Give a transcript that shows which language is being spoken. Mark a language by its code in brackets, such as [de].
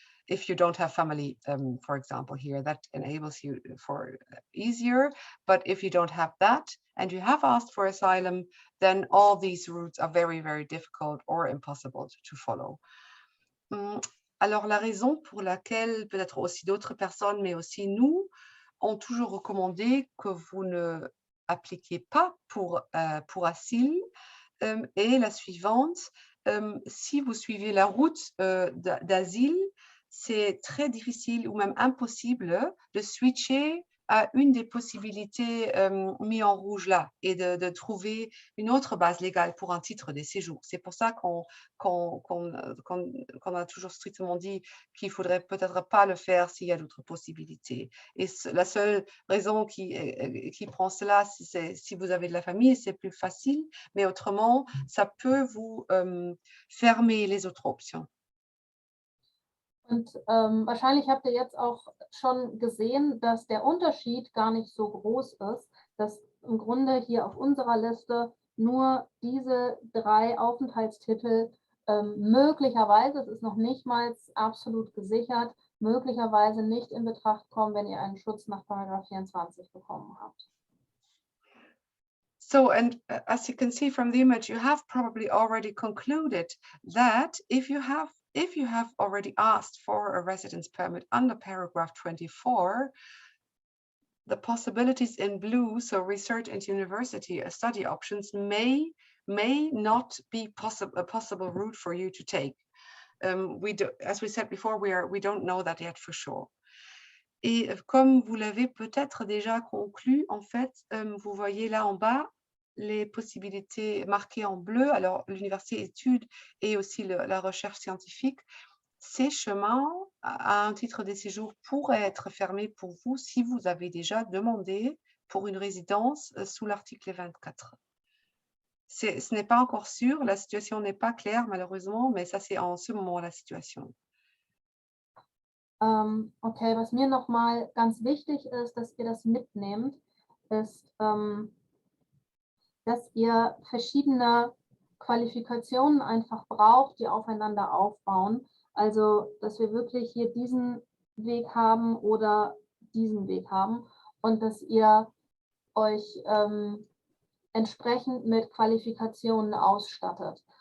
[en] If you don't have family, for example, here, that enables you for easier. But if you don't have that and you have asked for asylum, then all these routes are very, very difficult or impossible to follow. [fr] Alors, la raison pour laquelle peut-être aussi d'autres personnes, mais aussi nous, ont toujours recommandé que vous ne appliquez pas pour asile est la suivante. Si vous suivez la route d'asile, c'est très difficile ou même impossible de switcher à une des possibilités mises en rouge là et de trouver une autre base légale pour un titre de séjour. C'est pour ça qu'on a toujours strictement dit qu'il ne faudrait peut-être pas le faire s'il y a d'autres possibilités. Et la seule raison qui prend cela, c'est si vous avez de la famille, c'est plus facile, mais autrement, ça peut vous fermer les autres options. [de] Und wahrscheinlich habt ihr jetzt auch schon gesehen, dass der Unterschied gar nicht so groß ist, dass im Grunde hier auf unserer Liste nur diese 3 Aufenthaltstitel möglicherweise, es ist noch nicht mal absolut gesichert, möglicherweise nicht in Betracht kommen, wenn ihr einen Schutz nach § 24 bekommen habt. [en] So, and as you can see from the image, you have probably already concluded that if you have already asked for a residence permit under paragraph 24, the possibilities in blue, so research and university study options, may may not be a possible route for you to take. As we said before, we don't know that yet for sure. [fr] Et comme vous l'avez peut-être déjà conclu, en fait, vous voyez là en bas les possibilités marquées en bleu, alors l'université études et aussi la recherche scientifique. Ces chemins à un titre de séjour pourraient être fermés pour vous si vous avez déjà demandé pour une résidence sous l'article 24. Ce n'est pas encore sûr, la situation n'est pas claire malheureusement, mais ça c'est en ce moment la situation. [de] Okay, was mir nochmal ganz wichtig ist, dass ihr das mitnehmt, ist, dass ihr verschiedene Qualifikationen einfach braucht, die aufeinander aufbauen. Also, dass wir wirklich hier diesen Weg haben oder diesen Weg haben und dass ihr euch entsprechend mit Qualifikationen ausstattet.